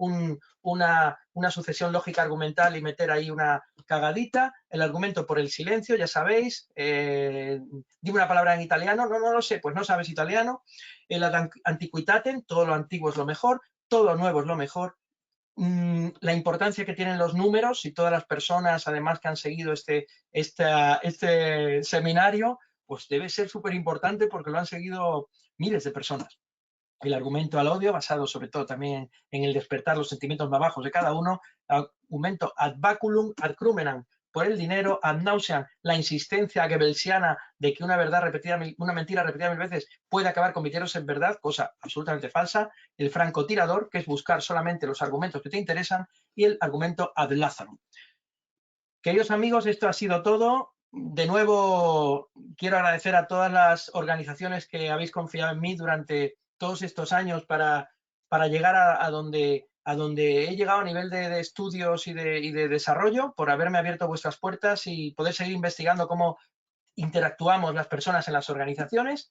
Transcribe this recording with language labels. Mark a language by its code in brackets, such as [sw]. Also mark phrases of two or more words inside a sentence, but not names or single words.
[es] una sucesión lógica argumental y meter ahí una cagadita, el argumento por el silencio, ya sabéis, dime una palabra en italiano, no lo sé, pues no sabes italiano, el [la] ad antiquitatem, [es] todo lo antiguo es lo mejor, todo lo nuevo es lo mejor, la importancia que tienen los números y todas las personas además que han seguido este seminario, pues debe ser súper importante porque lo han seguido miles de personas. El argumento al odio, basado sobre todo también en el despertar los sentimientos más bajos de cada uno, argumento [la] ad baculum, ad crumenam, [es] por el dinero, [la] ad nauseam, [es] la insistencia goebbelsiana de que una mentira repetida 1000 veces puede acabar convirtiéndose en verdad, cosa absolutamente falsa, el francotirador, que es buscar solamente los argumentos que te interesan, y el argumento [la] ad Lazarum. [es] Queridos amigos, esto ha sido todo. De nuevo, quiero agradecer a todas las organizaciones que habéis confiado en mí durante todos estos años para llegar a donde he llegado a nivel de estudios y de desarrollo, por haberme abierto vuestras puertas y poder seguir investigando cómo interactuamos las personas en las organizaciones.